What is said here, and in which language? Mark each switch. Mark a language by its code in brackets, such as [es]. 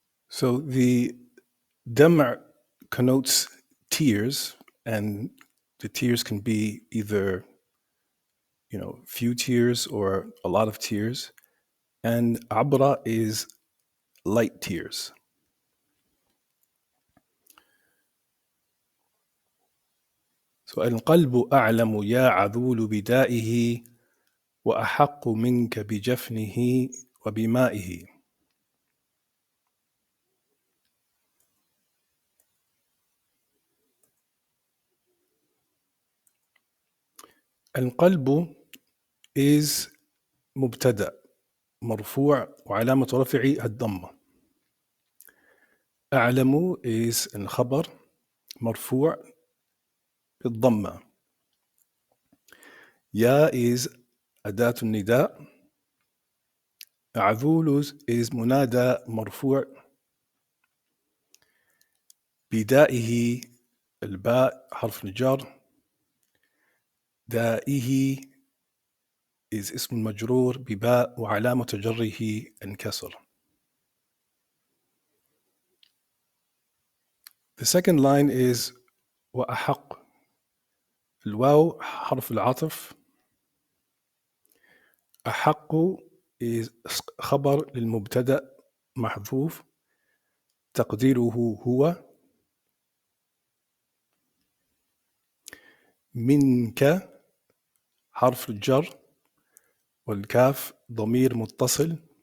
[en] So the dam' connotes tears, and the tears can be either few tears or a lot of tears, and abra is light tears. So [ar] القلب أعلم يا عذول بدائه وأحق منك بجفنه وبمائه. القلب [en] is [ar] مبتدأ مرفوع وعلامة رفعه الضمة. أعلم [en] is [ar] الخبر مرفوع بالضمة. يا [en] is [ar] أداة النداء. عذول is منادى مرفوع. بدائه الباء حرف الجر. دائه [en] is [ar] اسم مجرور بباء وعلامة جره الكسر. [en] The second line is وأحق. [ar] الواو حرف العطف. أحق [en] is [ar] خبر للمبتدأ محذوف تقديره هو. منك حرف الجر والكاف ضمير متصل.